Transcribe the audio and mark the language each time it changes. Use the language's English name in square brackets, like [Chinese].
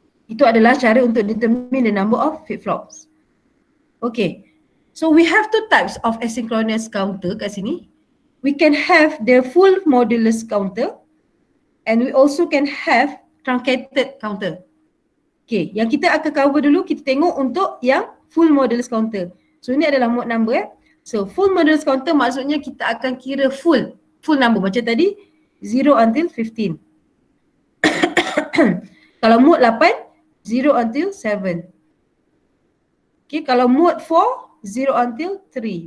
[Malay] Itu adalah cara untuk [English] determine the number of flip-flops. Okay. So we have two types of asynchronous counter [Malay] kat sini. [English] We can have the full modulus counter and we also can have truncated counter. [Malay] Okay, yang kita akan cover dulu, kita tengok untuk yang full modulus counter. So ini adalah mode number. So full modulus counter maksudnya kita akan kira full number macam tadi 0 until 15. Kalau mode 8, 0 until 7. Okay, kalau mode 4, 0 until 3.